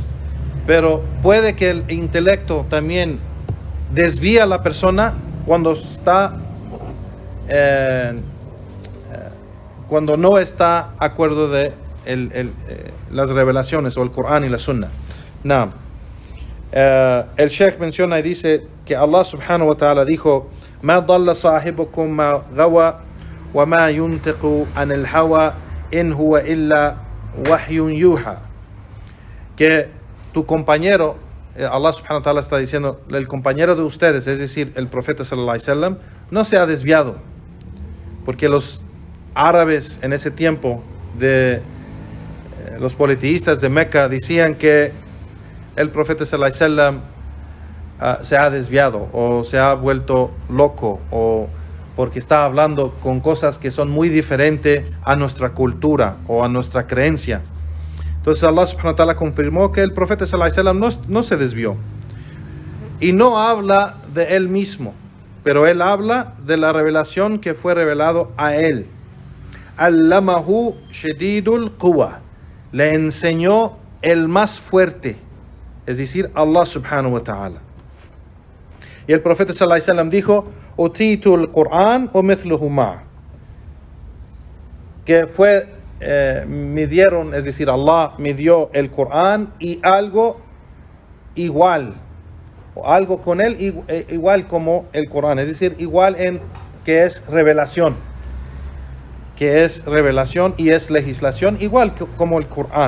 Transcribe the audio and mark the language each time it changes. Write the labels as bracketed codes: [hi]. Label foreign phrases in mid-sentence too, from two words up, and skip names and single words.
[es] Pero puede que el intelecto también desvía a la persona cuando no está acuerdo de las revelaciones o el Corán y la Sunna. No. El Sheikh menciona y dice que Allah [ar] سبحانه وتعالى dijo: ما ضل صاحبكم ما غوى وما ينطق عن الهوى إن هو إلا وحي يوحى. [es] Que tu compañero, Allah [ar] سبحانه وتعالى [es] está diciendo, el compañero de ustedes, es decir, el profeta [ar] صلى الله عليه وسلم, [es] no se ha desviado, porque los árabes en ese tiempo, los politeístas de Meca, decían que el profeta [ar] صلى الله عليه وسلم [es] se ha desviado o se ha vuelto loco, o porque está hablando con cosas que son muy diferentes a nuestra cultura o a nuestra creencia. Entonces Allah [ar] سبحانه وتعالى [es] confirmó que el profeta [ar] صلى الله عليه وسلم [es] no se desvió, y no habla de él mismo, pero él habla de la revelación que fue revelado a él. [ar] علمه شديد القوى, [es] le enseñó el más fuerte, es decir, [ar] الله سبحانه وتعالى. [es] Y el profeta [ar] صلى الله عليه وسلم [es] dijo: [ar] أوتيت القرآن [es] o [ar] مثله معه, [es] que me dieron, es decir, Allah me dio el Corán y algo igual, o algo con él igual como el Corán, es decir, igual en que es revelación y es legislación, igual como el Corán.